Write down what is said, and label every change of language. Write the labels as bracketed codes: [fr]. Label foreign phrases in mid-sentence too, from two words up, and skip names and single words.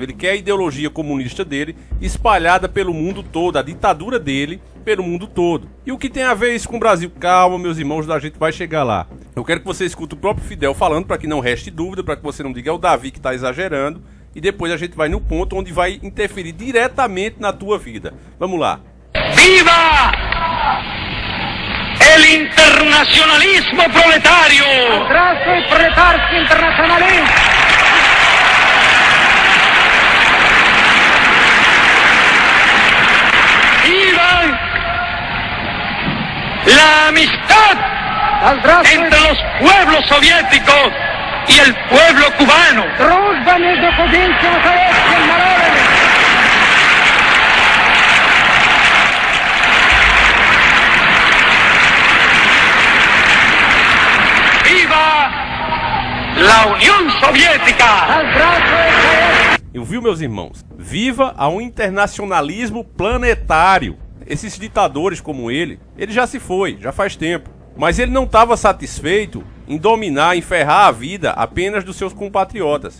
[pt] Ele quer a ideologia comunista dele espalhada pelo mundo todo, a ditadura dele pelo mundo todo. E o que tem a ver isso com o Brasil? Calma, meus irmãos, a gente vai chegar lá. Eu quero que você escute o próprio Fidel falando, para que não reste dúvida, para que você não diga é o Davi que está exagerando, e depois a gente vai no ponto onde vai interferir diretamente na tua vida. Vamos lá. [es] Viva el internacionalismo proletario! [ru] Здравствуй, пролетарский интернационализм! [es] ¡Viva la amistad entre los pueblos soviéticos y el pueblo cubano! [ru] Дружба между кубинским и советским народами! [es] ¡Viva la Unión Soviética! [pt] Eu vi, meus irmãos, viva a um internacionalismo planetário. Esses ditadores como ele já se foi, já faz tempo. Mas ele não estava satisfeito em dominar, em ferrar a vida apenas dos seus compatriotas.